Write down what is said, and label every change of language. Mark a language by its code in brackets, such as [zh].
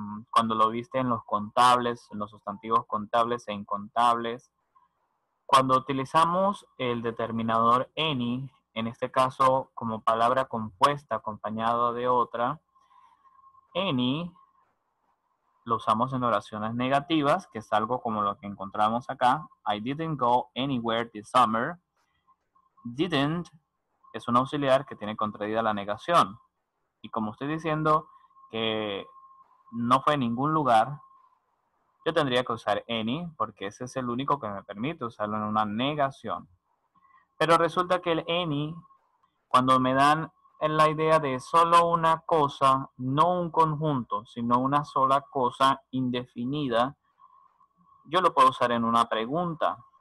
[es] cuando lo viste en los contables, en los sustantivos contables e incontables, cuando utilizamos el determinador any, en este caso como palabra compuesta acompañado de otra, any lo usamos en oraciones negativas, que es algo como lo que encontramos acá. [en] I didn't go anywhere this summer. [es] Didn't es un auxiliar que tiene contraída la negación. Y como estoy diciendo que no fue en ningún lugar, yo tendría que usar any, porque ese es el único que me permite usarlo en una negación. Pero resulta que el any, cuando me dan en la idea de solo una cosa, no un conjunto, sino una sola cosa indefinida, yo lo puedo usar en una pregunta.